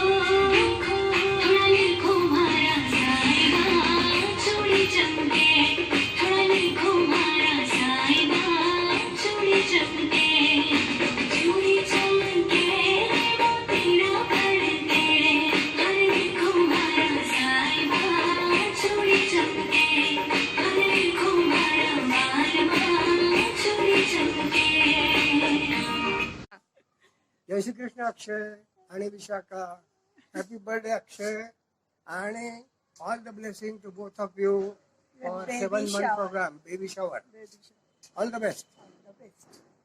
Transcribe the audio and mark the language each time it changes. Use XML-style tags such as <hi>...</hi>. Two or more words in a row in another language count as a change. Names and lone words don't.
<raj>मारा साहिबा चूड़ी चमके थोड़ा लिखो मारा साहिबा चूड़ी चमके चूड़ी चमके मोतीड़ा फड़के हर लिखो मारा साहिबा चूड़ी चमके हर लिखो मारा मालवा चूड़ी चमके</raj> <mr>जय श्री कृष्ण अक्षय आणि विशाखा.</mr> <en>Happy birthday Akshay आणि all the blessing to both of you for Baby 7 month shower. program, baby shower. All the best. The best.</en>